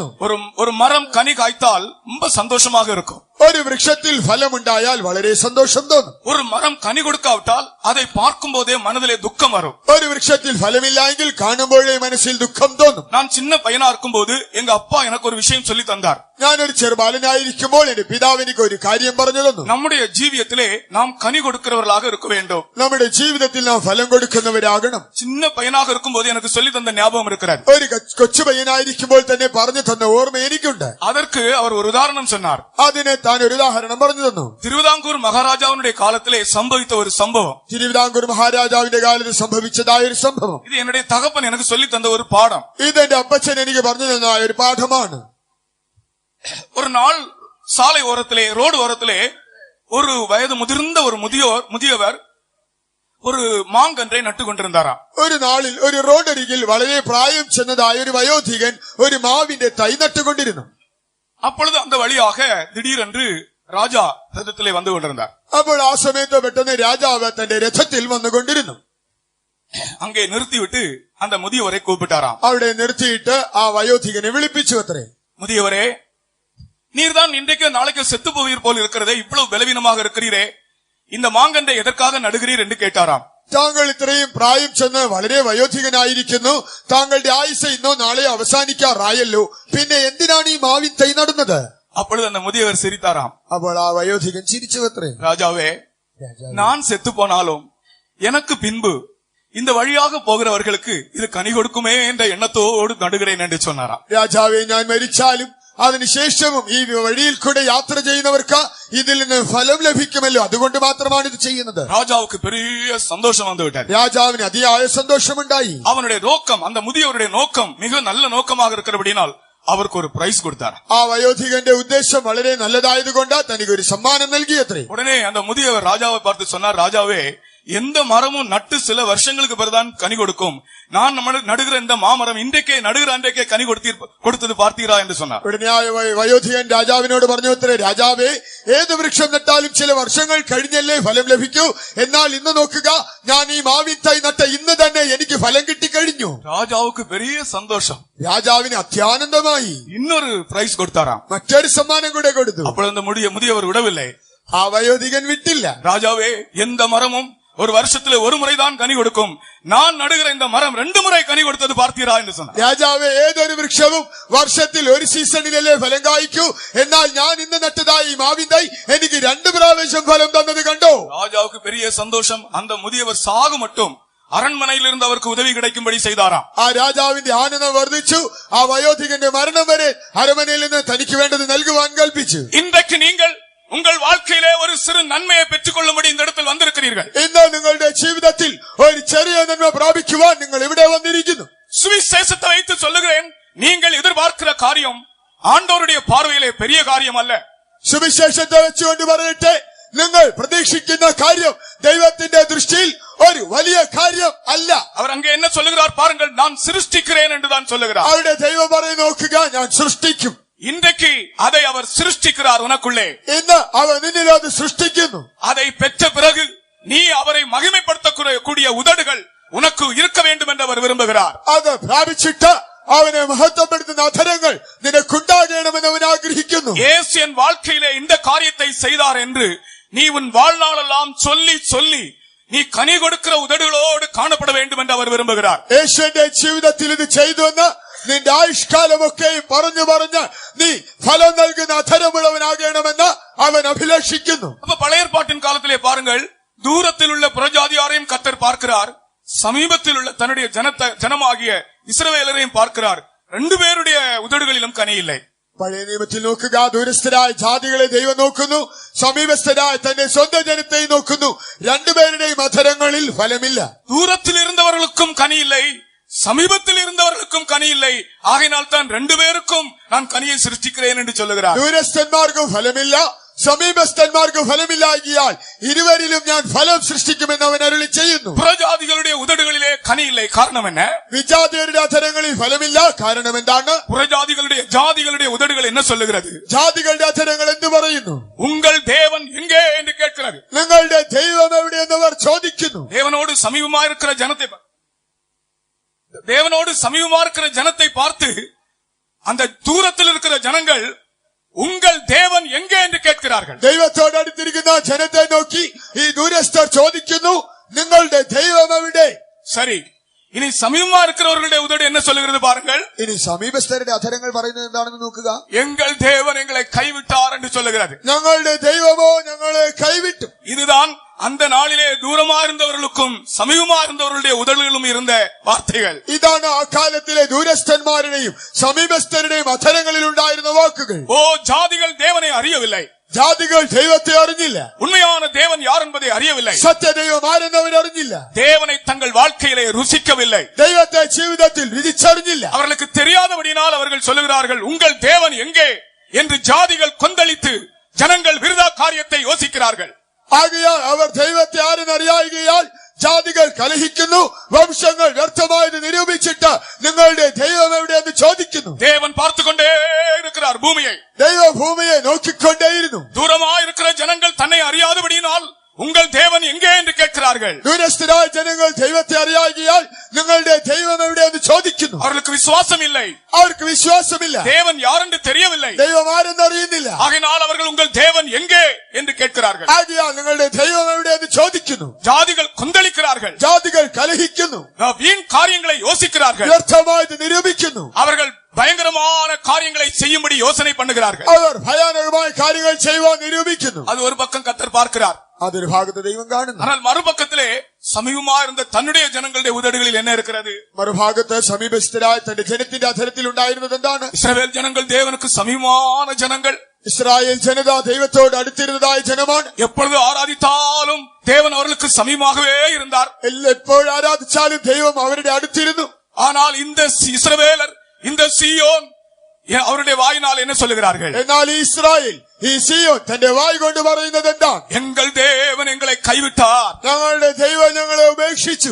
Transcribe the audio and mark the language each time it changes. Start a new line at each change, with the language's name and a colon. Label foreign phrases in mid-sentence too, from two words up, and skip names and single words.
Tamil: ஒரு மரம் கனி காய்த்தால் ரொம்ப சந்தோஷமாக இருக்கும்.
Malayalam: ഒരു വൃക്ഷത്തിൽ ഫലമുണ്ടായാൽ വളരെ സന്തോഷം തോന്നും.
Tamil: ஒரு மரம் கனி கொடுக்காவிட்டால் அதை பார்க்கும் போதே மனதிலே துக்கம் வரும்.
Malayalam: ഒരു വൃക്ഷത്തിൽ ഫലമില്ലെങ്കിൽ കാണുമ്പോഴേ മനസ്സിൽ ദുഃഖം തോന്നും.
Tamil: நான் சின்ன பையனா இருக்கும்போது எங்க அப்பா எனக்கு ஒரு விஷயம் சொல்லி தந்தார்.
Malayalam: ഞാനൊരു ചെറുബാലനായിരിക്കുമ്പോൾ എന്റെ പിതാവ് എനിക്ക് ഒരു കാര്യം പറഞ്ഞു തന്നു.
Tamil: நம்முடைய ஜீவியத்திலே நாம் கனி கொடுக்கிறவர்களாக இருக்க வேண்டும்.
Malayalam: നമ്മുടെ ജീവിതത്തിൽ നാം ഫലം കൊടുക്കുന്നവരാകണം.
Tamil: சின்ன பையனாக இருக்கும்போது எனக்கு சொல்லி தந்த ஞாபகம் இருக்கிறது.
Malayalam: ഒരു കൊച്ചു പയ്യനായിരിക്കുമ്പോൾ തന്നെ പറഞ്ഞു തന്ന ഓർമ്മ എനിക്കുണ്ട്.
Tamil: அதற்கு அவர் ஒரு உதாரணம் சொன்னார்.
Malayalam: അതിന് താൻ ഒരു ഉദാഹരണം പറഞ്ഞു തന്നു. തിരുവിതാംകൂർ മഹാരാജാവിന്റെ കാലത്തിലെ സംഭവിച്ച ഒരു സംഭവം. തിരുവിതാംകൂർ മഹാരാജാവിന്റെ കാലത്ത് സംഭവിച്ചതായ ഒരു സംഭവം.
Tamil: ഇത് என்னுடைய தகப்பன் எனக்கு சொல்லி தந்த ஒரு பாடம்.
Malayalam: ഇത് എന്റെ അപ്പച്ചൻ എനിക്ക് പറഞ്ഞു തന്ന ഒരു പാഠമാണ്.
Tamil: ஒரு நாள் சாலை ஓரத்திலே, ரோடு ஓரத்திலே ஒரு வயது முதிர்ந்த ஒரு முதியவர் ஒரு மாங்கன்றை நட்டுக் கொண்டிருந்தாராம்.
Malayalam: ഒരു നാളിൽ ഒരു റോഡരികിൽ വളരെ പ്രായം ചെന്നതായ ഒരു വയോധികൻ ഒരു മാവിന്റെ തൈ നട്ടുകൊണ്ടിരുന്നു.
Tamil: அப்பொழுது அந்த வழியாக திடீரென்று ராஜா ரதத்திலே வந்து கொண்டிருந்தார்.
Malayalam: അപ്പോൾ ആ സമയത്ത് പെട്ടെന്ന് രാജാവ് തന്റെ രഥത്തിൽ വന്നുകൊണ്ടിരുന്നു.
Tamil: அங்கே நிறுத்திவிட்டு அந்த முதியவரை கூப்பிட்டாராம்.
Malayalam: അവിടെ നിർത്തിയിട്ട് ആ വയോധികനെ വിളിപ്പിച്ചു അത്രേ.
Tamil: முதியவரே, நீர்தான் இன்றைக்கு நாளைக்கு செத்து போவீர் போல் இருக்கிறதே, இவ்வளவு பலவீனமாக இருக்கிறீரே, இந்த மாங்கன்றை எதற்காக நடுகிறீர் என்று கேட்டாராம்.
Malayalam: താങ്കൾ ഇത്രയും പ്രായം ചെന്ന് വളരെ വയോധികനായിരിക്കുന്നു. താങ്കളുടെ ആയുസ് ഇന്നോ നാളെയോ അവസാനിക്കാറായല്ലോ, പിന്നെ എന്തിനാണ് ഈ മാവിൻ തൈ നടുന്നത്?
Tamil: அப்பொழுது அந்த முதியவர் சிரித்தாராம்.
Malayalam: അപ്പോൾ ആ വയോധികൻ ചിരിച്ചു അത്രേ.
Tamil: ராஜாவே, நான் செத்து போனாலும் எனக்கு பின்பு இந்த வழியாக போகிறவர்களுக்கு இது கனி கொடுக்குமே என்ற எண்ணத்தோடு நடுகிறேன் என்று சொன்னாராம்.
Malayalam: രാജാവേ, ഞാൻ മരിച്ചാലും അതിനുശേഷവും ഈ വഴിയിൽ കൂടെ യാത്ര ചെയ്യുന്നവർക്ക് ഇതിൽ നിന്ന് ഫലം ലഭിക്കുമല്ലോ, അതുകൊണ്ട് മാത്രമാണ് ഇത് ചെയ്യുന്നത്.
Tamil: ராஜாவுக்கு பெரிய சந்தோஷம் வந்து விட்டார்.
Malayalam: രാജാവിന് അതിയായ സന്തോഷമുണ്ടായി.
Tamil: அவனுடைய நோக்கம், அந்த முதியவருடைய நோக்கம் மிக நல்ல நோக்கமாக இருக்கிறபடினால் அவருக்கு ஒரு பிரைஸ் கொடுத்தார்.
Malayalam: ആ വയോധികന്റെ ഉദ്ദേശം വളരെ നല്ലതായതുകൊണ്ട് തനിക്ക് ഒരു സമ്മാനം നൽകിയത്രേ.
Tamil: உடனே அந்த முதியவர் ராஜாவை பார்த்து சொன்னார், ராஜாவே, எந்த மரமும் நட்டு சில வருஷங்களுக்கு பிறகுதான் கனி கொடுக்கும். நான் நடுகிற இந்த மாமரம் இன்றைக்கே நடுகிற அன்றைக்கே கனி கொடுத்தது பார்த்தீரா என்று சொன்னார்.
Malayalam: ഉടനെ വയോധികൻ രാജാവിനോട് പറഞ്ഞു അത്രേ, രാജാവേ, ഏത് വൃക്ഷം നട്ടാലും ചില വർഷങ്ങൾ കഴിഞ്ഞല്ലേ ഫലം ലഭിക്കൂ. എന്നാൽ ഇന്ന് നോക്കുക, ഞാൻ ഈ മാവിൻ തൈ നട്ട ഇന്ന് തന്നെ എനിക്ക് ഫലം കിട്ടിക്കഴിഞ്ഞു.
Tamil: ராஜாவுக்கு பெரிய சந்தோஷம்.
Malayalam: രാജാവിന് അത്യാനന്ദമായി.
Tamil: இன்னொரு பிரைஸ் கொடுத்தாராம்.
Malayalam: മറ്റൊരു സമ്മാനം കൂടെ കൊടുത്തു.
Tamil: அப்பொழுது அந்த முதியவர் விடவில்லை.
Malayalam: ആ വയോധികൻ വിട്ടില്ല.
Tamil: ராஜாவே, எந்த மரமும் ஒரு வருஷத்துல ஒரு முறைதான் கனி கொடுக்கும். நான் நடுகிற இந்த மரம் 2 முறை கனி கொடுத்தது பார்த்தீரா என்று சொன்னார்.
Malayalam: രാജാവേ, ഏതൊരു വൃക്ഷവും വർഷത്തിൽ ഒരു സീസണിലല്ലേ ഫലം കായ്ക്കൂ. എന്നാൽ ഞാൻ ഇന്ന് നട്ടതായി മാവിൻ തൈ എനിക്ക് 2 പ്രാവശ്യം ഫലം തന്നത് കണ്ടോ?
Tamil: ராஜாவுக்கு பெரிய சந்தோஷம். அந்த முதியவர் சாகு மட்டும் அரண்மனையில் இருந்து அவருக்கு உதவி கிடைக்கும்படி செய்தாராம்.
Malayalam: ആ രാജാവിന്റെ ആനന്ദം വർദ്ധിച്ചു. ആ വയോധികന്റെ മരണം വരെ അരമനയിൽ നിന്ന് തനിക്ക് വേണ്ടത് നൽകുവാൻ കൽപ്പിച്ചു.
Tamil: இன்றைக்கு நீங்கள் உங்கள் வாழ்க்கையிலே ஒரு சிறு நன்மையை பெற்றுக் கொள்ளும்படி இந்த இடத்தில் வந்திருக்கிறீர்கள்.
Malayalam: ഇന്ന് നിങ്ങളുടെ ജീവിതത്തിൽ ഒരു ചെറിയ നന്മ പ്രാപിക്കുവാൻ നിങ്ങൾ ഇവിടെ വന്നിരിക്കുന്നു.
Tamil: சுவிசேஷத்தை வைத்து சொல்லுகிறேன், நீங்கள் எதிர்பார்க்கிற காரியம் ஆண்டவருடைய பார்வையிலே பெரிய காரியம் அல்ல.
Malayalam: സുവിശേഷത്തെ വെച്ചുകൊണ്ട് പറയട്ടെ, നിങ്ങൾ പ്രതീക്ഷിക്കുന്ന കാര്യം ദൈവത്തിന്റെ ദൃഷ്ടിയിൽ ഒരു വലിയ കാര്യം അല്ല.
Tamil: அவர் அங்கே என்ன சொல்லுகிறார் பாருங்கள், நான் சிருஷ்டிக்கிறேன் என்று தான் சொல்லுகிறார்.
Malayalam: അവരുടെ ദൈവം പറയുന്നത് നോക്കുക, ഞാൻ സൃഷ്ടിക്കും.
Tamil: இன்றைக்கு அதை அவர் சிருஷ்டிக்கிறார் உனக்குள்ளே.
Malayalam: ഇന്ന് അവൻ നിന്നിൽ അത് സൃഷ്ടിക്കുന്നു.
Tamil: அதை பெற்ற பிறகு நீ அவரை மகிமைப்படுத்தக்கூடிய உதடுகள் உனக்கு இருக்க வேண்டும் என்று அவர் விரும்புகிறார்.
Malayalam: അത് പ്രാപിച്ചിട്ട് അവനെ മഹത്വപ്പെടുത്തുന്ന അധരങ്ങൾ നിനക്കുണ്ടാകണമെന്ന് അവൻ ആഗ്രഹിക്കുന്നു.
Tamil: இயேசு என் வாழ்க்கையிலே இந்த காரியத்தை செய்தார் என்று நீ உன் வாழ்நாளெல்லாம் சொல்லி சொல்லி நீ கனி கொடுக்கிற உதடுகளோடு காணப்பட வேண்டும் என்று அவர் விரும்புகிறார்.
Malayalam: യേശുവിന്റെ ജീവിതത്തിൽ ഇത് ചെയ്തുവെന്ന് നിന്റെ ആയുഷ്കാലമൊക്കെയും പറഞ്ഞു പറഞ്ഞ് നീ ഫലം നൽകുന്ന അധരമുള്ളവനാകണമെന്ന് അവൻ അഭിലാഷിക്കുന്നു.
Tamil: அப்ப பழைய ஏற்பாட்டின் காலத்திலே பாருங்கள், தூரத்தில் உள்ள புறஜாதியாரையும் கர்த்தர் பார்க்கிறார், சமீபத்தில் உள்ள தன்னுடைய ஜனமாகிய இஸ்ரவேலரையும் பார்க்கிறார். ரெண்டு பேருடைய உதடுகளிலும் கனி இல்லை.
Malayalam: പഴയ നിയമത്തിൽ നോക്കുക, ദൂരസ്ഥരായ ജാതികളെ ദൈവം നോക്കുന്നു, സമീപസ്ഥരായ തന്റെ സ്വന്തം ജനത്തെയും നോക്കുന്നു. രണ്ടുപേരുടെയും അധരങ്ങളിൽ ഫലമില്ല.
Tamil: தூரத்தில் இருந்தவர்களுக்கும் கனி இல்லை, சமீபத்தில் இருந்தவர்களுக்கும் கனி இல்லை. ஆகையினால் தான் ரெண்டு பேருக்கும் நான் கனியை சிருஷ்டிக்கிறேன் என்று சொல்லுகிறார்.
Malayalam: ദൂരസ്ഥന്മാർക്കും ഫലമില്ല, സമീപസ്ഥന്മാർക്കും ഫലമില്ലാകിയാൽ ഇരുവരിലും ഞാൻ ഫലം സൃഷ്ടിക്കുമെന്ന് അവൻ അരുളി ചെയ്യുന്നു.
Tamil: புறஜாதிகளுடைய உதடுகளிலே கனி இல்லை. காரணம் என்ன?
Malayalam: വിജാതിയരുടെ അധരങ്ങളിൽ ഫലമില്ല. കാരണം എന്താണ്?
Tamil: ஜாதிகளுடைய உதடுகள் என்ன சொல்லுகிறது?
Malayalam: ജാതികളുടെ അധരങ്ങൾ എന്ത് പറയുന്നു?
Tamil: உங்கள் தேவன் எங்கே என்று கேட்கிறது.
Malayalam: നിങ്ങളുടെ ദൈവം എവിടെയെന്ന് അവർ ചോദിക്കുന്നു.
Tamil: தேவனோடு சமீபமா இருக்கிற ஜனத்தை பார்த்து அந்த தூரத்தில் இருக்கிற ஜனங்கள் உங்கள் தேவன் எங்கே என்று கேட்கிறார்கள்.
Malayalam: ദൈവത്തോട് അടുത്തിരിക്കുന്ന ജനത്തെ നോക്കി ഈ ദൂരസ്ഥർ ചോദിക്കുന്നു, നിങ്ങളുടെ ദൈവം എവിടെ?
Tamil: சரி, இனி சமீபமா இருக்கிறவர்களுடைய உதடு என்ன சொல்லுகிறது பாருங்கள்.
Malayalam: ഇനി സമീപസ്ഥരുടെ അധരങ്ങൾ പറയുന്നത് എന്താണെന്ന് നോക്കുക.
Tamil: எங்கள் தேவன் எங்களை கைவிட்டார் என்று சொல்லுகிறது.
Malayalam: ഞങ്ങളുടെ ദൈവമോ ഞങ്ങളെ കൈവിട്ടു.
Tamil: இதுதான் அந்த நாளிலே தூரமா இருந்தவர்களுக்கும் சமீபமா இருந்தவர்களுடைய உதடுகளும் இருந்த வார்த்தைகள்.
Malayalam: ഇതാണ് ആ കാലത്തിലെ ദൂരസ്ഥന്മാരുടെയും സമീപസ്ഥരുടെയും അധരങ്ങളിൽ ഉണ്ടായിരുന്ന വാക്കുകൾ.
Tamil: ஓ, ஜாதிகள் தேவனை அறியவில்லை,
Malayalam: ജാതികൾ ദൈവത്തെ അറിഞ്ഞില്ല.
Tamil: உண்மையான தேவன் யார் என்பதை அறியவில்லை,
Malayalam: സത്യദൈവം ആരെന്ന് അവർ അറിഞ്ഞില്ല.
Tamil: தேவனை தங்கள் வாழ்க்கையிலே ருசிக்கவில்லை,
Malayalam: ദൈവത്തെ ജീവിതത്തിൽ രുചിച്ചറിഞ്ഞില്ല.
Tamil: அவர்களுக்கு தெரியாதபடினால் அவர்கள் சொல்லுகிறார்கள், உங்கள் தேவன் எங்கே என்று ஜாதிகள் கொந்தளித்து ஜனங்கள் விருதா காரியத்தை யோசிக்கிறார்கள்.
Malayalam: ആകയാൽ അവർ ദൈവത്തെ ആരെന്നറിയായികയാൽ ജാതികൾ കലഹിക്കുന്നു, വംശങ്ങൾ വ്യർത്ഥമായത് നിരൂപിച്ചിട്ട് നിങ്ങളുടെ ദൈവം എവിടെയെന്ന് ചോദിക്കുന്നു.
Tamil: தேவன் பார்த்துக்கொண்டே இருக்கிறார் பூமியை.
Malayalam: ദൈവ ഭൂമിയെ നോക്കിക്കൊണ്ടേയിരുന്നു.
Tamil: தூரமாயிருக்கிற ஜனங்கள் தன்னை அறியாதபடியினால் உங்கள் தேவன் எங்கே என்று கேட்கிறார்கள்.
Malayalam: ദൂരസ്ഥരായ ജനങ്ങൾ ദൈവത്തെ അറിയാകിയാൽ നിങ്ങളുടെ ദൈവം എവിടെയെന്ന് ചോദിക്കുന്നു.
Tamil: அவர்களுக்கு விசுவாசம் இல்லை,
Malayalam: അവർക്ക് വിശ്വാസമില്ല.
Tamil: தேவன் யார் என்று தெரியவில்லை.
Malayalam: ദൈവം ആരെന്ന് അറിയുന്നില്ല.
Tamil: ஆகையினால் அவர்கள் உங்கள் தேவன் எங்கே என்று கேட்கிறார்கள்.
Malayalam: ആകയാൽ നിങ്ങളുടെ ദൈവം എവിടെയെന്ന് ചോദിക്കുന്നു.
Tamil: ஜாதிகள் கொந்தளிக்கிறார்கள்,
Malayalam: ജാതികൾ കലഹിക്കുന്നു,
Tamil: வீண் காரியங்களை யோசிக்கிறார்கள்,
Malayalam: വ്യർത്ഥമായത് നിരൂപിക്കുന്നു.
Tamil: அவர்கள் பயங்கரமான காரியங்களை செய்யும்படி யோசனை பண்ணுகிறார்கள்.
Malayalam: അവർ ഭയാനകമായ കാര്യങ്ങൾ ചെയ്യുവാൻ നിരൂപിക്കുന്നു.
Tamil: அது ஒரு பக்கம் கர்த்தர் பார்க்கிறார்.
Malayalam: അതൊരു ഭാഗത്ത് ദൈവം കാണുന്നു.
Tamil: ஆனால் மறுபக்கத்திலே சமீபமா இருந்த தன்னுடைய ஜனங்களுடைய உதடுகளில் என்ன இருக்கிறது?
Malayalam: മറുഭാഗത്ത് സമീപസ്ഥരായ തന്റെ ജനത്തിന്റെ അധരത്തിൽ ഉണ്ടായിരുന്നത് എന്താണ്?
Tamil: இஸ்ரவேல் ஜனங்கள் தேவனுக்கு சமீபமான ஜனங்கள்.
Malayalam: ഇസ്രായേൽ ജനത ദൈവത്തോട് അടുത്തിരുന്നതായ ജനമാണ്.
Tamil: எப்பொழுது ஆராதித்தாலும் தேவன் அவர்களுக்கு சமீபமாகவே இருந்தார்.
Malayalam: എപ്പോൾ ആരാധിച്ചാലും ദൈവം അവരുടെ അടുത്തിരുന്നു.
Tamil: ஆனால் இந்த இஸ்ரவேலர், இந்த சீயோன் அவருடைய வாயினால் என்ன சொல்லுகிறார்கள்?
Malayalam: എന്നാൽ ഈ ഇസ്രായേൽ, ഈ സിയോൻ തന്റെ വായ് കൊണ്ട് പറയുന്നത് എന്താണ്?
Tamil: எங்கள் தேவன் எங்களை கைவிட்டார்,
Malayalam: ഞങ്ങളുടെ ദൈവം ഞങ്ങളെ ഉപേക്ഷിച്ചു.